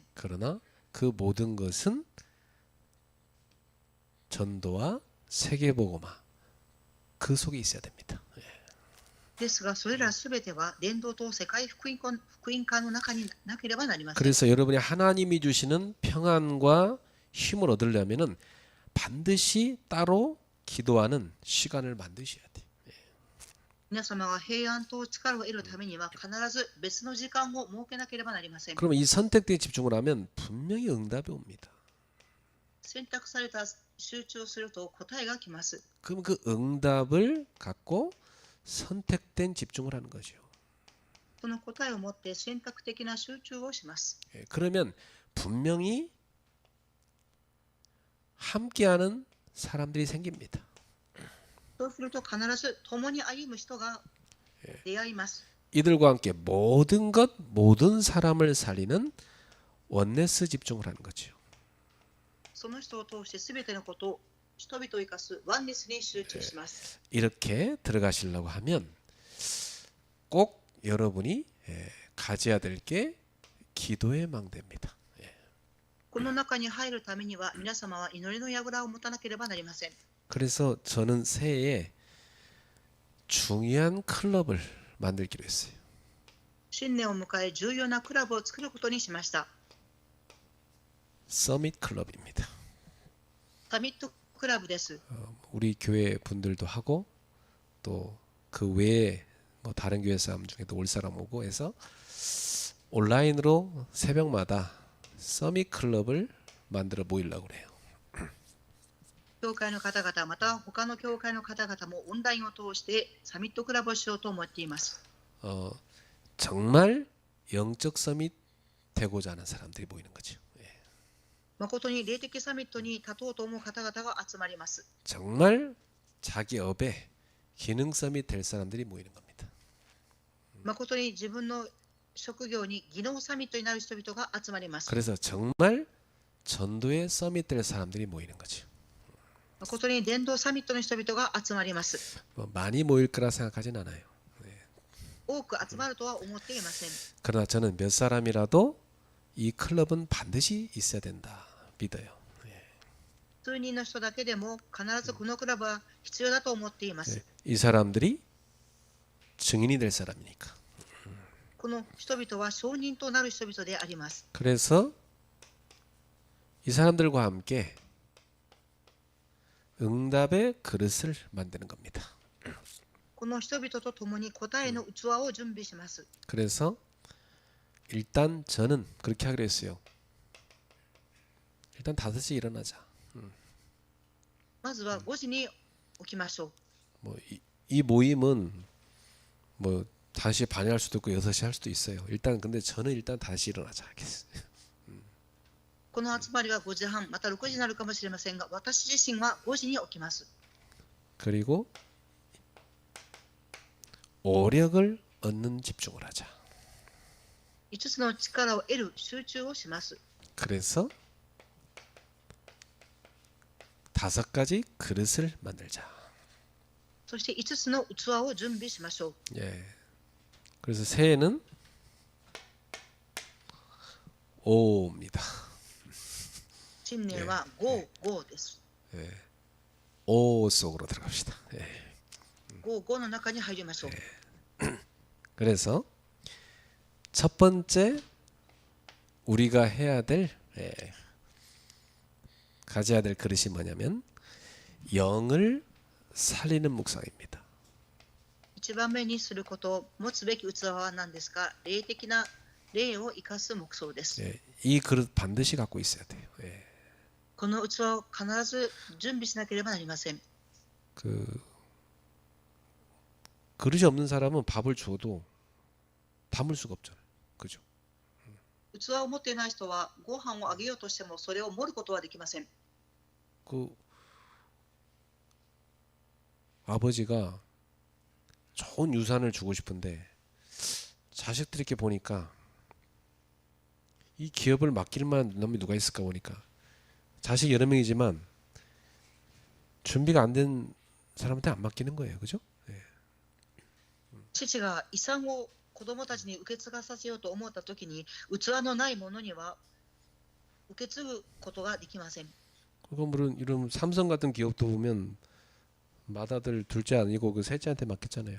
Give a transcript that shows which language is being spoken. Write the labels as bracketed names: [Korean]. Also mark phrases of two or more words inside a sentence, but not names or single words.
[Korean] 그러나 그 모든 것은 전도와 세계복음화 그 속에 있어야 됩니다. [Japanese] ですがそれらすべては伝道と世界福音化の中になければなりません。 [Korean] 그래서 여러분이 하나님이 주시는 평안과 힘을 얻으려면은 반드시 따로 기도하는 시간을 만드셔야 돼요. [Japanese] 皆様が平安と力を得るためには必ず別の時間を設けなければなりません。 [Korean] 그러면 이 선택대에 집중을 하면 분명히 응답이 옵니다. [Japanese] 選択された集中すると答えが来ます。 [Korean] 그럼 그 응답을 갖고 선택된 집중을 하는 거죠. [Japanese] その答えを持って選択的な集中をします。 [Korean] 그러면 분명히 함께하는 사람들이 생깁니다. [Japanese] そうすると必ず共に歩む人が出会います。 [Korean] 이들과 함께 모든 것, 모든 사람을 살리는 원네스 집중을 하는 거죠. [Japanese] その人を通して全てのことを人々を生かすワンネスに集中します。 [Korean] 이렇게 들어가시려고 하면 꼭 여러분이 가져야 될 게 기도의 망대입니다. [Japanese] この中に入るためには皆様は祈りの櫓を持たなければなりません。 [Korean] 그래서 저는 새해에 중요한 클럽을 만들기로 했어요. [Japanese] 新年を迎え重要なクラブを作ることにしました。 [Korean] 서밋 클럽입니다. [Japanese] サミットクラブです。 [Korean] 우리 교회 분들도 하고 또 그 외에 뭐 다른 교회 사람 중에도 올 사람 오고 해서 온라인으로 새벽마다 서밋 클럽을 만들어 모이려고 그래요. [Japanese] 教会の方々また他の教会の方々もオンラインを通してサミットクラブをしようと思っています。 [Korean] 정말 영적 서밋 되고자 하는 사람들이 모이는 거죠. [Japanese] 誠に霊的サミットに立とうと思う方々が集まります。 [Korean] 정말 자기 업에 기능 서밋 될 사람들이 모이는 겁니다. [Japanese] 誠に自分の職業に技能サミットになる人々が集まります。 [Korean] 그래서 정말 전도에 서밋 될 사람들이 모이는 거죠. [Japanese] 誠に伝道サミットの人々が集まります。 [Korean] 뭐 많이 모일 거라 생각하진 않아요. [Japanese] 多く集まるとは思っていません。 [Korean] 그러나 저는 몇 사람이라도 이 클럽은 반드시 있어야 된다 믿어요. [Japanese] 数人の人だけでも必ずこのクラブは必要だと思っています。 [Korean] 이 사람들이 증인이 될 사람이니까. [Japanese] この人々は証人となる人々であります。 [Korean] 그래서 이 사람들과 함께 응답의 그릇을 만드는 겁니다. [Japanese] この人々と共に答えの器を準備します。 [Korean] 그래서 일단 저는 그렇게 하기로 했어요. 일단 5시에 일어나자. [Japanese] まずは5時に起きましょう。 [Korean] 뭐 이 모임은 뭐 5시 반에 할 수도 있고 6시 할 수도 있어요. 일단 근데 저는 일단 5시 일어나자 하겠어요. [Japanese] この集まりは5時半、また6時になるかもしれませんが、私自身は5時に起きます。 [Korean] 그리고 오력을 얻는 집중을 하자. [Japanese] 5 つの力を得る集中をします。 [Korean] 그래서 5가지 그릇을 만들자. [Japanese] そして5つの器を準備しましょう。 [Korean] 예. 그래서 새해는 오입니다. [Japanese] 新年は5、5です。 [Korean] 예. 오 속으로 들어갑시다. 예. [Japanese] 5、5 の中に入りましょう。 [Korean] 그래서 첫 번째 우리가 해야 될 가져야 될 그릇이 뭐냐면 영을 살리는 묵상입니다. [Japanese] 1 番目にすることを持つべき器は何ですか？霊的な霊を生かす黙想です。 [Korean] 예, 이 그릇 반드시 갖고 있어야 돼요. 예. [Japanese] この器を必ず準備しなければなりません。 [Korean] 그 그릇이 없는 사람은 밥을 줘도 담을 수가 없잖아요. 그죠? [Japanese] 器を持っていない人はご飯をあげようとしてもそれを盛ることはできません。 [Korean] 그 아버지가 좋은 유산을 주고 싶은데 자식들이 이렇게 보니까 이 기업을 맡길 만한 놈이 누가 있을까 보니까 자식 여러 명이지만 준비가 안 된 사람한테 안 맡기는 거예요. 그죠? [Japanese] 父が遺産を子供たちに受け継がさせようと思ったときに器のないものには受け継ぐことができません。 [Korean] 그거 물론 이런 삼성 같은 기업도 보면 맏아들 둘째 아니고 그 셋째한테 맡겼잖아요.